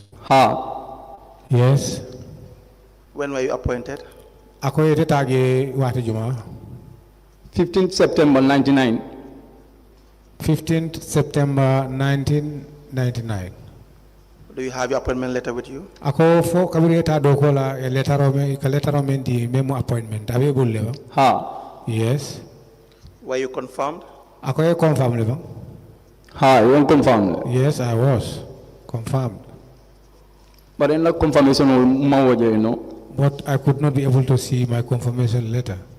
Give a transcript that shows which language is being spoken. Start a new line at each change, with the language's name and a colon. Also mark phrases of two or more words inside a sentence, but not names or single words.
English: Yes. When were you appointed? 15th September 99. 15th September 1999. Do you have your appointment letter with you?
Mandingo: Ako fo kabireta do ko la letter o men di memo appointment abe bulle ba?
English: Yes. Were you confirmed?
Mandingo: Ako e confirmed ba?
English: You were confirmed. Yes, I was confirmed. But in the confirmation you know. But I could not be able to see my confirmation letter.